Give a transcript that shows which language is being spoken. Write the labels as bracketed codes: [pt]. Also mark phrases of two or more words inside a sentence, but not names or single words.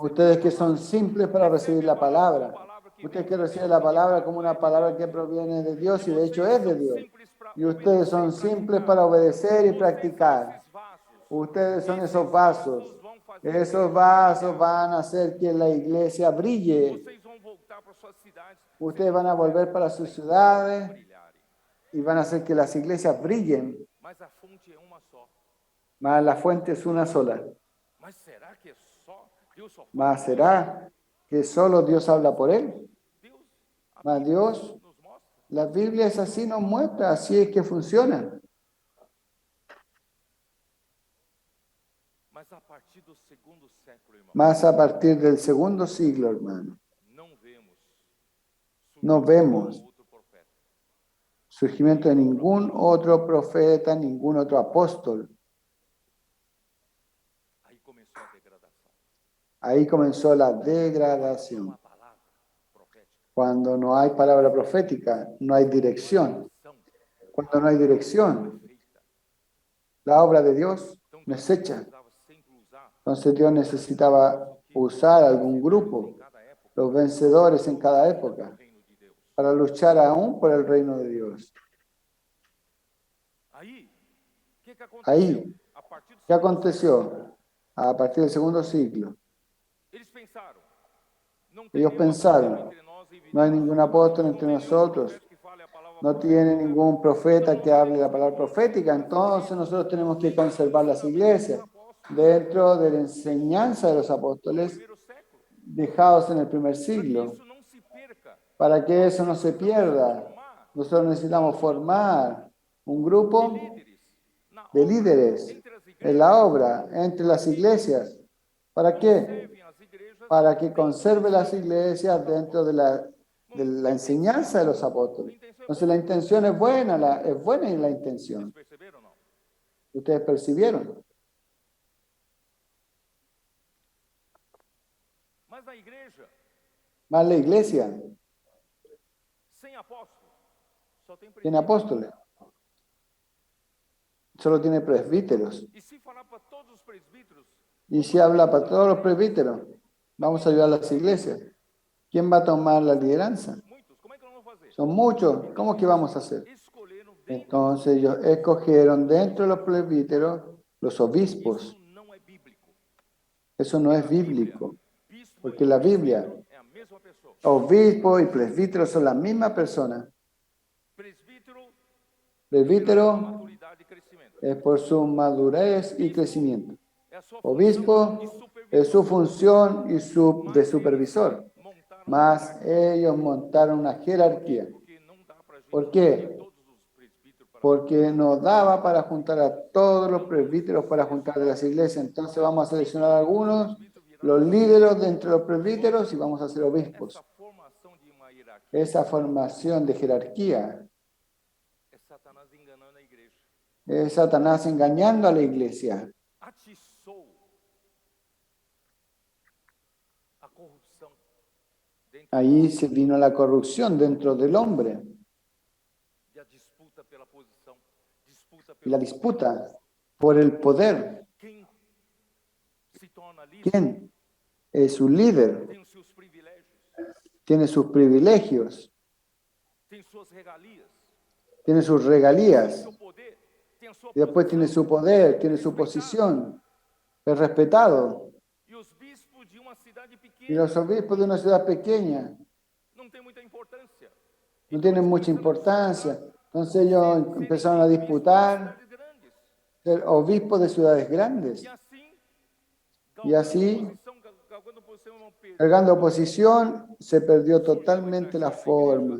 [es] Ustedes que son simples para recibir la palabra. Ustedes que reciben la palabra como una palabra que proviene de Dios y de hecho es de Dios. Y ustedes son simples para obedecer y practicar. Ustedes son esos vasos. Esos vasos van a hacer que la iglesia brille. [pt] Vocês vão voltar para suas cidades. [es] Ustedes van a volver para sus ciudades y van a hacer que las iglesias brillen. [pt] Mas a fonte é uma só. [es] Mas la fuente es una sola. [pt] Mas será que é só Deus só fala? [es] Mas ¿será que solo Dios habla por él? [pt] Deus, a Mas Bíblia [es] Dios, [pt] nos mostra. [es] la Biblia es así, nos muestra, así es que funciona. [pt] Mas a partir do segundo século, irmão, [es] Más a partir del segundo siglo, hermano, [pt] não vemos. [es] no vemos [pt] Outro profeta. [es] surgimiento de ningún otro profeta, ningún otro apóstol. [pt] Aí começou a degradação. [es] Ahí comenzó la degradación. [pt] Uma palavra profética. [es] Cuando no hay palabra profética, no hay dirección. Cuando no hay dirección, [pt] Feita. [es] la obra de Dios [pt] Então, [es] no es hecha. [pt] precisava sempre usar [es] Entonces Dios necesitaba usar algún grupo, [pt] em cada época [es] los vencedores en cada época, [pt] o reino de Deus. [es] para luchar aún por el reino de Dios. [pt] Aí, o que aconteceu? [es] Ahí, [pt] A partir do [es] ¿qué aconteció? A partir del segundo siglo, [pt] eles pensaram. Não [es] ellos [pt] nenhum [es] pensaron, [pt] apóstolo entre nós e [es] no hay ningún apóstol entre [pt] não tem nenhum [es] nosotros, [pt] profeta que fale a palavra [es] no tiene ningún profeta que hable la palabra profética, entonces nosotros tenemos que conservar las iglesias dentro de la enseñanza de los apóstoles [pt] primeiro século. [es] dejados en el primer [pt] Para que [es] siglo. [pt] isso não se perca. [es] Para que eso no se pierda, [pt] Formar [es] nosotros necesitamos formar un grupo [pt] líderes na [es] de [pt] obra, [es] líderes [pt] entre as igrejas, [es] en la obra, entre las iglesias. ¿Para qué? [pt] conservem as igrejas [es] Para que conserve las iglesias dentro de la enseñanza de los apóstoles. Entonces la intención es buena, es buena la intención. [pt] Vocês perceberam ou não? [es] Ustedes percibieron. [pt] Mas na igreja, [es] Más la iglesia [pt] sem apóstolo, só tem [es] tiene [pt] presbítero. [es] apóstoles. Solo tiene presbíteros. E se falar para todos os presbíteros, Y si habla para todos los presbíteros, vamos a ayudar a las iglesias. ¿Quién va a tomar la lideranza? [pt] muitos, como é que nós vamos fazer? [es] Son muchos. ¿Cómo que vamos a hacer? [pt] Escolheram bem. [es] Entonces ellos escogieron dentro de los presbíteros los obispos. [pt] Isso não é bíblico. [es] Eso no es bíblico. [pt] Bispo [es] Porque [pt] e [es] la Biblia, [pt] presbítero é a mesma pessoa. [es] obispo y presbítero son la misma persona. [pt] Presbítero [es] Presbítero [pt] maturidade e crescimento. [es] es por su madurez y crecimiento. [pt] É a sua [es] Obispo [pt] função e [es] es su función y de supervisor. [pt] montar [es] Mas ellos montaron una jerarquía. [pt] porque não dá para a gente [es] ¿Por qué? [pt] ter todos os presbíteros para [es] Porque no daba para juntar a todos los presbíteros para juntar de las iglesias. Entonces vamos a seleccionar a algunos, los líderes de entre los presbíteros y vamos a hacer obispos. [pt] essa formação de uma hierarquia. [es] Esa formación de jerarquía [pt] É Satanás enganando a igreja. [es] es Satanás engañando a la iglesia. [pt] Atiçou a corrupção dentro [es] Ahí se vino la corrupción dentro del hombre [pt] e a disputa pela posição, disputa [es] y la [pt] pelo [es] disputa por el poder. [pt] quem se torna líder [es] ¿Quién es un líder? [pt] tem os seus privilégios, [es] Tiene sus privilegios, [pt] tem suas regalias, [es] tiene sus [pt] tem [es] regalías [pt] seu poder, tem a sua [es] y después tiene su poder, tiene su posición, es respetado. [pt] E os bispos de uma cidade [es] Y [pt] pequena [es] los obispos de una ciudad pequeña [pt] não tem muita importância. [es] no tienen mucha importancia. Entonces ellos empezaron a disputar [pt] Cidades grandes. [es] ser obispos de ciudades grandes. [pt] E assim, galgando posição, [es] Cargando oposición, se perdió totalmente la forma.